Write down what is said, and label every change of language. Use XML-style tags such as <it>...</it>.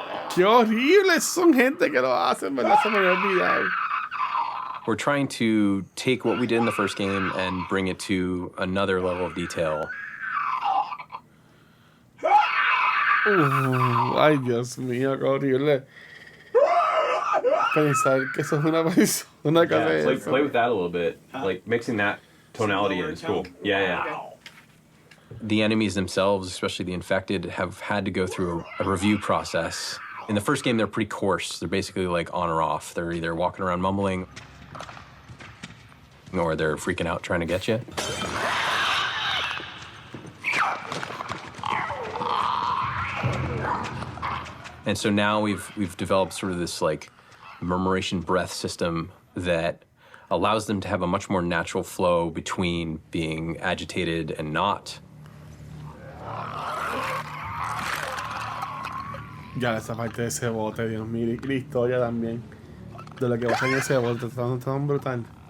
<es>Qué horrible, son gente que lo hacen, ¿verdad? Se me había olvidado.</es> <en>We're trying to take what we did in the first game and bring it to another level of detail.</en> <es>Ay, Dios mío, qué horrible. Pensar que eso es una persona que hace</es> <en>like,</en> <es>eso.</es> <en>play with that a little bit. Like mixing that tonality in is cool. Yeah. The enemies themselves, especially the infected, have had to go through a review process. In the first game, they're pretty coarse. They're basically like on or off. They're either walking around mumbling or they're freaking out trying to get you. And so now we've developed sort of this like murmuration breath system that allows them to have a much more natural flow between being agitated and not.</en> <es>Ya, esa parte de ese bote, Dios mío, y la historia también. De lo que pasa en ese bote, está tan brutal.</es>